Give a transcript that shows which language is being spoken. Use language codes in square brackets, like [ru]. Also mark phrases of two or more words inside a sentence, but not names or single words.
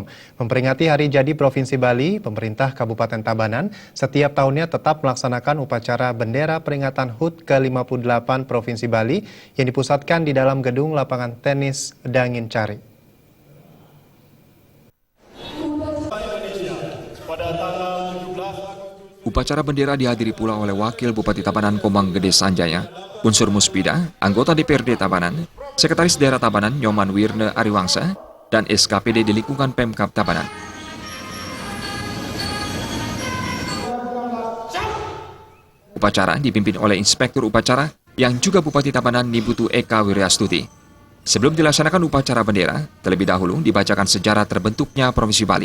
[id] Memperingati Hari Jadi Provinsi Bali, pemerintah Kabupaten Tabanan setiap tahunnya tetap melaksanakan upacara bendera peringatan HUT ke-58 Provinsi Bali yang dipusatkan di dalam gedung lapangan tenis Dangin Cari. Upacara bendera dihadiri pula oleh Wakil Bupati Tabanan Komang Gede Sanjaya, Unsur Muspida, anggota DPRD Tabanan, Sekretaris Daerah Tabanan Nyoman Wirne Ariwangsa, dan SKPD di lingkungan Pemkab Tabanan. Upacara dipimpin oleh Inspektur Upacara yang juga Bupati Tabanan Nibutu Eka Wiryastuti. Sebelum dilaksanakan upacara bendera, terlebih dahulu dibacakan sejarah terbentuknya Provinsi Bali.